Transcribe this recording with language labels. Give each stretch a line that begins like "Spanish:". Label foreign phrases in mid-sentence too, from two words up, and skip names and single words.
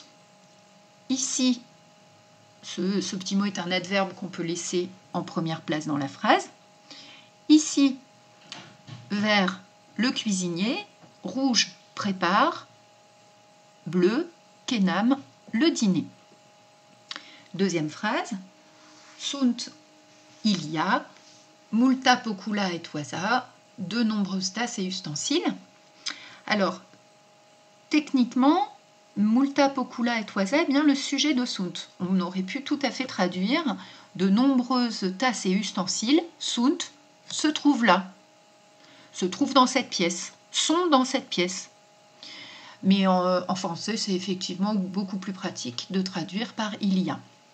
French: Ici, ce petit mot est un adverbe qu'on peut laisser en première place dans la phrase. Ici, vert, le cuisinier, rouge, prépare, bleu, kenam, le dîner. Deuxième phrase, sunt, il y a,
Latin: multa pocula et wassa,
French: de nombreuses tasses et ustensiles. Alors, techniquement,
Latin: multa pocula et wassa
French: est bien le sujet de sunt. On aurait pu tout à fait traduire de nombreuses tasses et ustensiles, sunt, se trouve là, se trouve dans cette pièce, sont dans cette pièce. Mais en français, c'est effectivement beaucoup plus pratique de traduire par « il y a ».